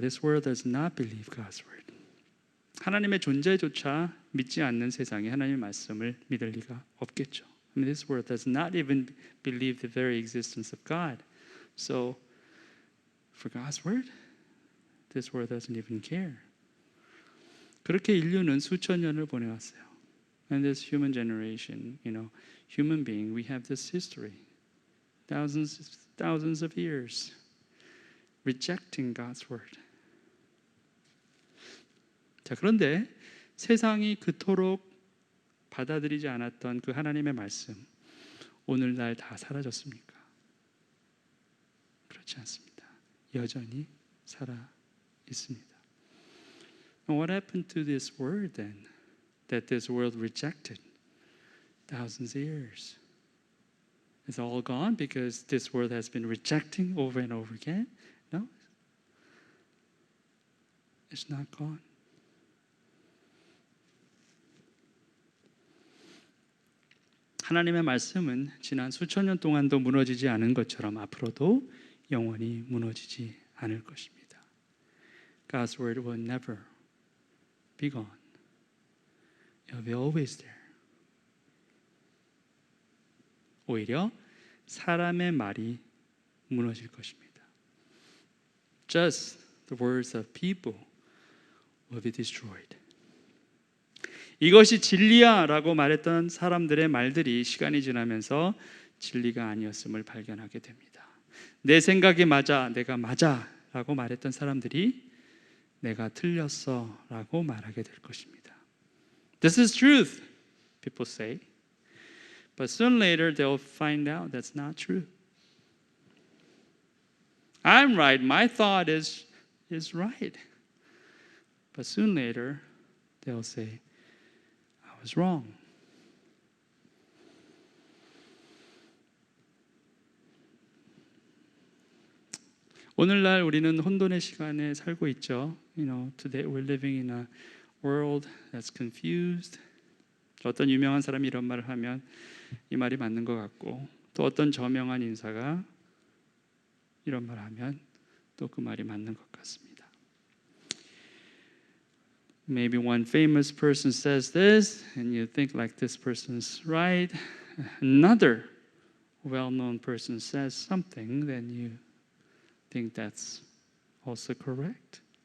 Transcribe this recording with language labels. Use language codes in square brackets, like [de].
[en] This world does not believe God's word. [ko] 하나님의 존재조차 믿지 않는 세상에 하나님의 말씀을 믿을 리가 없겠죠. [en] I mean, this world does not even believe the very existence of God. So, for God's word, this world doesn't even care. [ko] 그렇게 인류는 수천 년을 보내왔어요. [en] And this human generation, human being, we have this history. Thousands of years rejecting God's word. [ko] 자, 그런데 세상이 그토록 받아들이지 않았던 그 하나님의 말씀, 오늘날 다 사라졌습니까? 그렇지 않습니다. 여전히 살아 있습니다. [en] And what happened to this word then, that this world rejected thousands of years? It's all gone because this world has been rejecting over and over again? No, it's not gone. [ko] 하나님의 말씀은 지난 수천 년 동안도 무너지지 않은 것처럼 앞으로도 영원히 무너지지 않을 것입니다. [en] God's word will never be gone. It will be always there. [ko] 오히려 사람의 말이 무너질 것입니다. [en] Just the words of people will be destroyed. [ko] 이것이 진리야 라고 말했던 사람들의 말들이 시간이 지나면서 진리가 아니었음을 발견하게 됩니다. 내 생각이 맞아, 내가 맞아 라고 말했던 사람들이 내가 틀렸어 라고 말하게 될 것입니다. [en] This is truth, people say. But soon later they'll find out that's not true. I'm right, my thought is right. But soon later they'll say, I was wrong. [ko] 오늘날 우리는 혼돈의 시간에 살고 있죠. [en] Today we're living in a world that's confused. [ko] 어떤 유명한 사람이 이런 말을 하면 이 말이 맞는 것 같고, 또 어떤 저명한 인사가 이런 말을 하면 또 그 말이 맞는 것 같습니다. [en] Maybe one famous person says this, and you think like this person's right. Another well-known person says something, then you think that's also correct.